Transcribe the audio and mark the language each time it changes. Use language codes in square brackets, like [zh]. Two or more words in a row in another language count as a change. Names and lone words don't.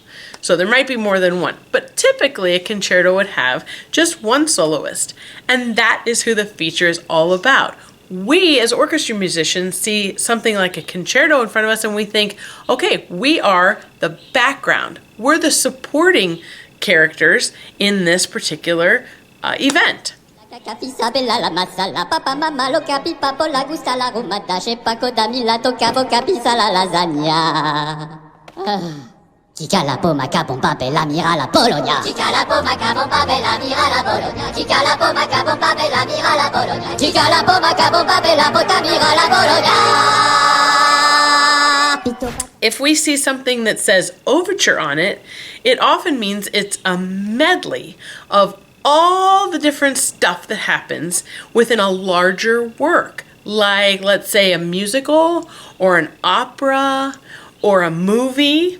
[en] So there might be more than one, but typically a concerto would have just one soloist, and that is who the feature is all about. We as orchestra musicians see something like a concerto in front of us and we think, okay, we are the background. We're the supporting characters in this particular event. Chica la poma capompa bella mira la Bologna. Chica la poma capompa bella mira la Bologna. Chica la poma capompa bella mira la Bologna. Chica la poma capompa bella bota mira la Bologna. If we see something that says overture on it, it often means it's a medley of all the different stuff that happens within a larger work, like let's say a musical or an opera or a movie.